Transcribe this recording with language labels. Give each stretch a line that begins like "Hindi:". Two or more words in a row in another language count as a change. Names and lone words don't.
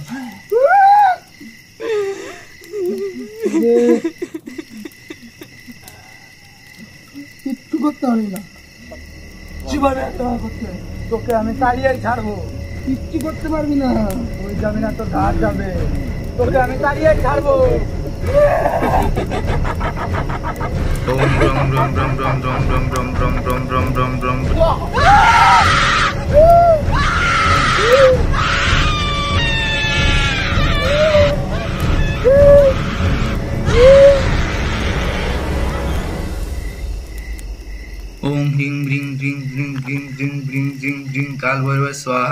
Bangla: কিচ্ছু করতে পারবি না, জীবনে করতে তোকে আমি তাড়িয়ে ছাড়বো, কিচ্ছু করতে পারবি না, ওই যাবি না, তোর ঘাট যাবে, তোকে আমি তাড়িয়ে ছাড়বো।
Sanskrit: ওম গ্রম গ্রম গ্রম গ্রম গ্রম গ্রম গ্রম গ্রম গ্রম গ্রম গ্রম গ্রম। ओम ह्रीं ब्रीं ह्रीं ह्रीं ह्रीं ह्रीं ब्रीं ह्रीं ह्रीं कालभैरवाय स्वाहा।